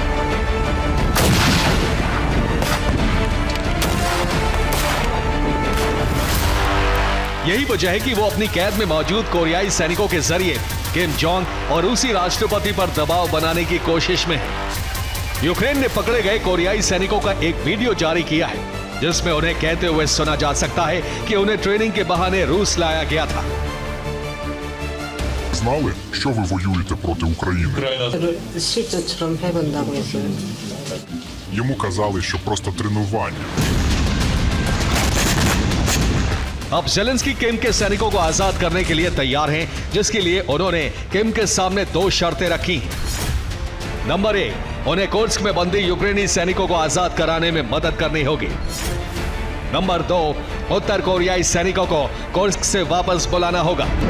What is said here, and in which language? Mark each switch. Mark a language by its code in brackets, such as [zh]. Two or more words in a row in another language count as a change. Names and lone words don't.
[hi] यही वजह है कि वो अपनी कैद में मौजूद कोरियाई सैनिकों के जरिए किम जोंग और रूसी राष्ट्रपति पर दबाव बनाने की कोशिश में है। यूक्रेन ने पकड़े गए कोरियाई सैनिकों का एक वीडियो जारी किया है, जिसमें उन्हें कहते हुए सुना जा सकता है कि उन्हें ट्रेनिंग के बहाने रूस लाया गया था। [uk] Знали, що ви воюєте проти України? [ko] 실전처럼 해본다고 했어요. [uk] Йому казали, що просто тренування. [hi] अब ज़ेलेंस्की किम के सैनिकों को आजाद करने के लिए तैयार हैं, जिसके लिए उन्होंने किम के सामने 2 शर्तें रखी हैं। नंबर 1, उन्हें कुर्स्क में बंदी यूक्रेनी सैनिकों को आजाद कराने में मदद करनी होगी। नंबर 2, उत्तर कोरियाई सैनिकों को कुर्स्क से वापस बुलाना होगा।